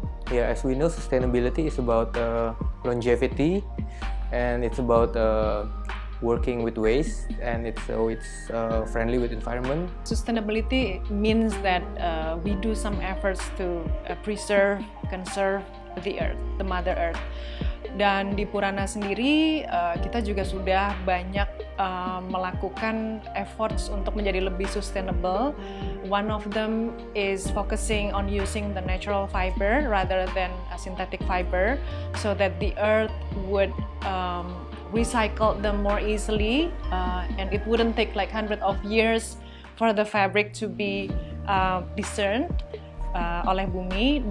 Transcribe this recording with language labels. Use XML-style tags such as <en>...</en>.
<en>Yeah, as we know, sustainability is about longevity, and it's about working with waste, and it's friendly with environment. Sustainability means that we do some efforts to preserve, conserve the earth, the Mother Earth.</en> <id>Dan di Purana sendiri kita juga sudah banyak melakukan efforts untuk menjadi lebih sustainable.</id> <en>One of them is focusing on using the natural fiber rather than a synthetic fiber, so that the earth would recycle them more easily, and it wouldn't take like hundreds of years for the fabric to be discerned</en> <id>oleh bumi.</id>